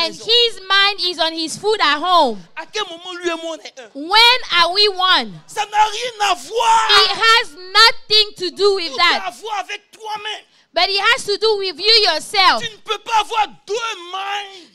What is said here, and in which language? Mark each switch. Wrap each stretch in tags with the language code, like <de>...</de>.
<en>and</en> <fr>maison,</fr> <en>his mind is on his food at home,</en> <fr>à quel moment lui et moi on est un?</fr> <en>when are we one?</en> <fr>Ça n'a rien à voir.</fr> <en>It has nothing to do with</en> <fr>Tout a</fr> <en>that,</en> <fr>à voir avec toi-même.</fr> <en>but it has to do with you yourself.</en> <fr>Tu ne peux pas avoir deux minds.</fr>